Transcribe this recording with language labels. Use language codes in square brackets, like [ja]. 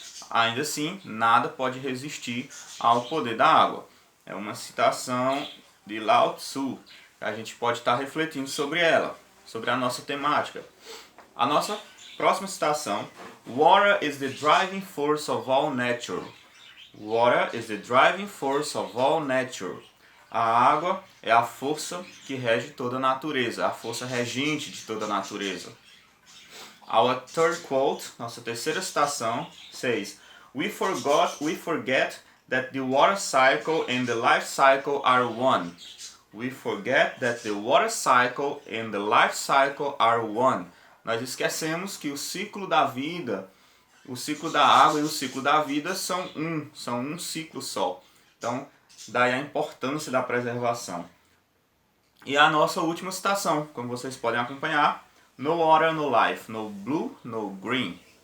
[pt] Ainda assim, nada pode resistir ao poder da água. É uma citação de Lao Tzu. A gente pode estar refletindo sobre ela, sobre a nossa temática. A nossa próxima citação: [en] Water is the driving force of all nature. Water is the driving force of all nature. [pt] A água é a força que rege toda a natureza, a força regente de toda a natureza. [en] Our third quote, [pt] nossa terceira citação, [en] says: We forget that the water cycle and the life cycle are one. We forget that the water cycle and the life cycle are one. [pt] Nós esquecemos que o ciclo da vida, o ciclo da água e o ciclo da vida são um ciclo só. Então, daí a importância da preservação. E a nossa última citação, como vocês podem acompanhar: [en] No water, no life, no blue, no green.